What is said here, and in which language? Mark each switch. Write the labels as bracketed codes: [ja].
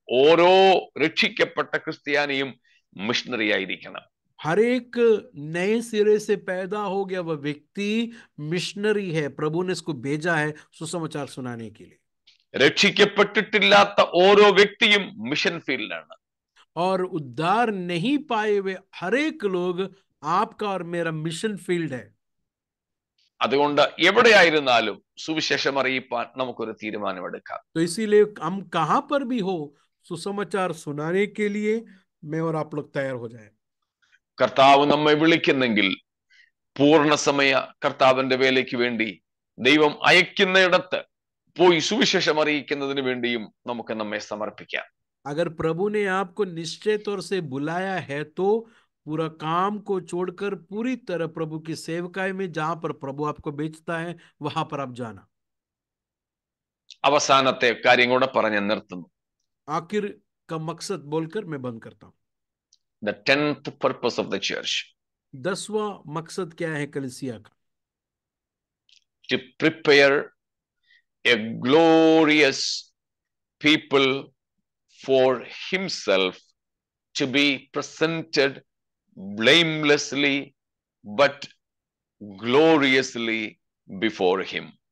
[ml] ഓരോ രക്ഷിക്കപ്പെട്ട ക്രിസ്ത്യാനിയും മിഷണറി ആയിരിക്കണം. [hi] हर एक नए सिरे से पैदा हो गया वह व्यक्ति मिशनरी है। प्रभु ने इसको भेजा है सुसमाचार सुनाने के लिए। [ml] രക്ഷിക്കപ്പെട്ടിട്ടില്ലാത്ത ഓരോ വ്യക്തിയും മിഷൻ ഫീൽഡിലാണ്. [hi] और उद्धार नहीं पाए हुए हर एक लोग आपका और मेरा मिशन फील्ड है। [ml] അതുകൊണ്ട് എവിടെയായിരുന്നാലും സുവിശേഷം അറിയിപ്പാൻ നമുക്കൊരു തീരുമാനമെടുക്കാം. [hi] तो इसीलिए हम कहां पर भी हो, सुसमाचार सुनाने के लिए मैं और आप लोग तैयार हो जाए। [ml] കർത്താവ് നമ്മെ വിളിക്കുന്നെങ്കിൽ പൂർണ്ണസമയ കർത്താവിന്റെ വേലയ്ക്ക് വേണ്ടി ദൈവം അയക്കുന്നിടത്ത് പോയി സുവിശേഷം അറിയിക്കുന്നതിന് വേണ്ടിയും നമുക്ക് നമ്മെ സമർപ്പിക്കാം. [hi] अगर प्रभु ने आपको निश्चय तौर से बुलाया है तो पूरा काम को छोड़कर पूरी तरह प्रभु की सेवकाई में, जहां पर प्रभु आपको भेजता है वहां पर आप जाना। [ml] അവസാനത്തെ കാര്യം കൂടെ പറഞ്ഞ് നിർത്തുന്നു. [hi] आखिर का मकसद बोलकर मैं बंद करता हूं. [en] the 10th purpose of the church? [hi] 10वां मकसद क्या है कलीसिया का? [en] To prepare a glorious people for himself, to be presented blamelessly but gloriously before him.